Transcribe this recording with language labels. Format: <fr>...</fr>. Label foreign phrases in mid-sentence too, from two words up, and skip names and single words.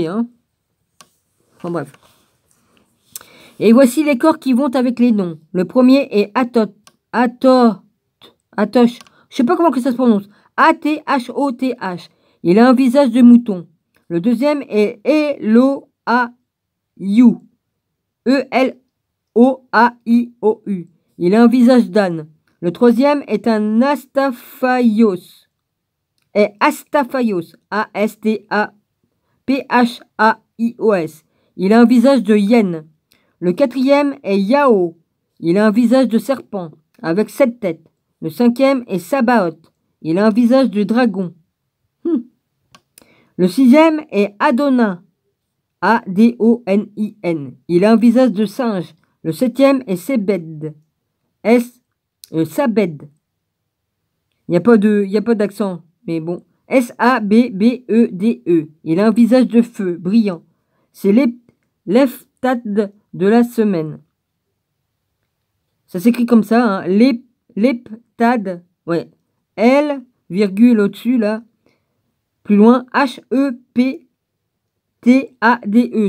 <fr>Hein. Enfin bref. Et voici les corps qui vont avec les noms. Le premier est Atosh. Je sais pas comment que ça se prononce. A-T-H-O-T-H. Il a un visage de mouton. Le deuxième est Eloaïu. E-L-O-A-I-O-U. Il a un visage d'âne. Le troisième est un Astaphaios. Et Astaphaios. A-S-T-A-P-H-A-I-O-S. Il a un visage de hyène. Le quatrième est Yao. Il a un visage de serpent, avec 7 têtes. Le cinquième est Sabaoth. Il a un visage de dragon. Le sixième est Adona. A-D-O-N-I-N. Il a un visage de singe. Le septième est Sebed. Sabed. Il n'y a pas d'accent, mais bon. S-A-B-B-E-D-E. Il a un visage de feu, brillant. C'est l'Eftad de la semaine. Ça s'écrit comme ça, hein. L'Eptad. Ouais. L, virgule au-dessus, là. Plus loin, H-E-P-T-A-D-E.</fr>